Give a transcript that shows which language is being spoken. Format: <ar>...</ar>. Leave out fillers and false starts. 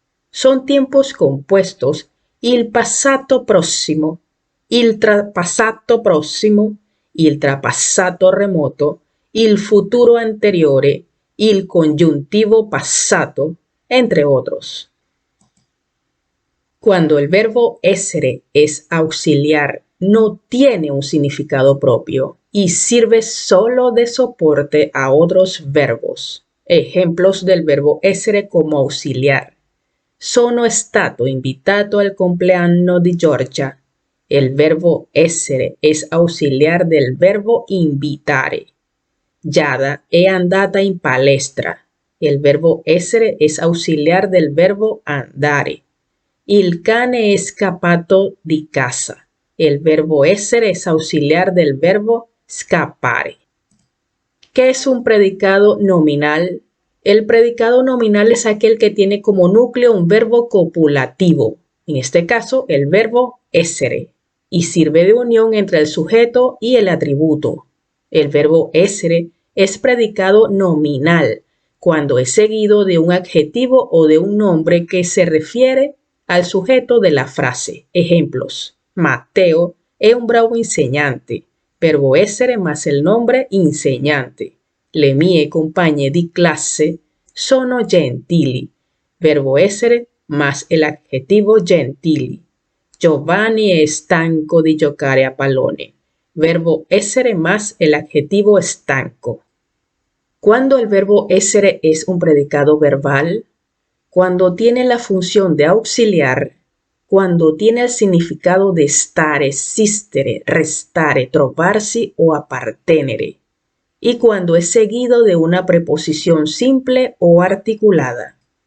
<es>Son tiempos compuestos il passato prossimo, il trapassato prossimo, il trapassato remoto, il futuro anteriore, il congiuntivo passato, entre otros. Cuando el verbo essere es auxiliar, no tiene un significado propio y sirve solo de soporte a otros verbos. Ejemplos del verbo essere como auxiliar.</es> <it>Sono stato invitato al compleanno di Giorgia.</it> <es>El verbo essere es auxiliar del verbo invitare.</es> <it>Giada è andata in palestra.</it> <es>El verbo essere es auxiliar del verbo andare.</es> <it>Il cane è scappato di casa.</it> <es>El verbo essere es auxiliar del verbo scappare. ¿Qué es un predicado nominal? El predicado nominal es aquel que tiene como núcleo un verbo copulativo, en este caso el verbo essere, y sirve de unión entre el sujeto y el atributo. El verbo essere es predicado nominal cuando es seguido de un adjetivo o de un nombre que se refiere al sujeto de la frase. Ejemplos:</es> <it>Matteo è un bravo insegnante.</it> <es>Verbo essere más el nombre insegnante.</es> <it>Le mie compagne di classe sono gentili.</it> <es>Verbo essere más el adjetivo gentili.</es> <it>Giovanni è stanco di giocare a pallone.</it> <es>Verbo essere más el adjetivo stanco. ¿Cuándo el verbo essere es un predicado verbal? Cuando tiene la función de auxiliar, cuando tiene el significado de stare, esistere, restare, trovarsi o appartenere, y cuando es seguido de una preposición simple o articulada.</es>